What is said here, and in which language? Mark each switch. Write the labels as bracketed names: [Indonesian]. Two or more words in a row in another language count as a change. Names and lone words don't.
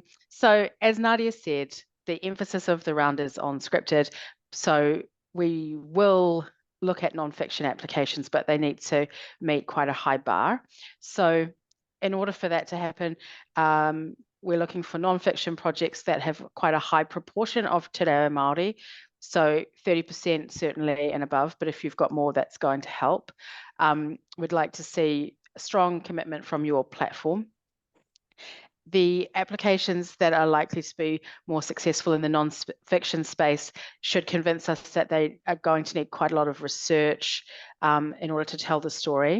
[English] So as Nadia said, the emphasis of the round is on scripted. So we will look at non-fiction applications, but they need to meet quite a high bar. So in order for that to happen, we're looking for non-fiction projects that have quite a high proportion of [Māori] te reo Māori. [English] So 30% certainly and above, but if you've got more, that's going to help. We'd like to see strong commitment from your platform. The applications that are likely to be more successful in the non-fiction space should convince us that they are going to need quite a lot of research in order to tell the story.